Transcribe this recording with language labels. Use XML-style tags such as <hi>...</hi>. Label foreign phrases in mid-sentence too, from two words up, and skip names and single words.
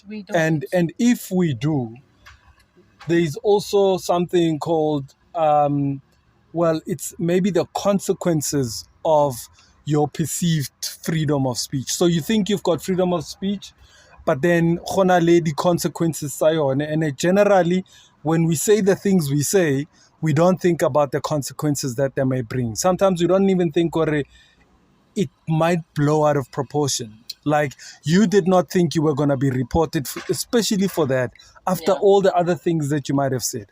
<en>We don't. And if we do, there is also something called, well, it's maybe the consequences of your perceived freedom of speech. So you think you've got freedom of speech, but then</en> <tn>khona le di consequences sa yone.</tn> <en>And generally, when we say the things we say, we don't think about the consequences that they may bring. Sometimes we don't even think, or it might blow out of proportion. Like, you did not think you were going to be reported, especially for that, after all the other things that you might have said.</en>